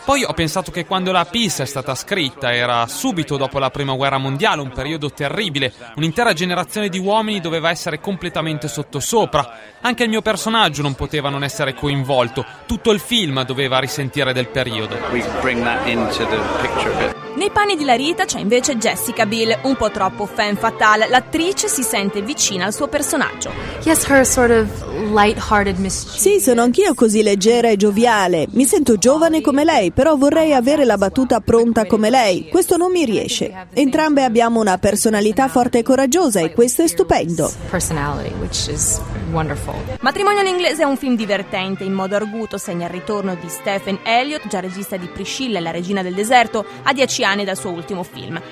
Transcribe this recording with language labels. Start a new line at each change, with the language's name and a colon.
Italian: Poi ho pensato che quando la pista è stata scritta era subito dopo la prima guerra mondiale, un periodo terribile, un'intera generazione di uomini doveva essere completamente sottosopra. Anche il mio personaggio non poteva non essere coinvolto, tutto il film doveva risentire del periodo. Nei panni di Larita c'è invece Jessica Biel, un po' troppo femme fatale. L'attrice si sente vicina al suo personaggio.
English: Yes, her sort of light-hearted mischievous.
Italian: Sì, sono anch'io così leggera e gioviale. Mi sento giovane come lei, però vorrei avere la battuta pronta come lei. Questo non mi riesce. Entrambe abbiamo una personalità forte e coraggiosa e questo è stupendo. Matrimonio all'inglese è un film divertente, in modo arguto segna il ritorno di Stephen Elliott, già regista di Priscilla e la regina del deserto, a 10 anni dal suo ultimo film.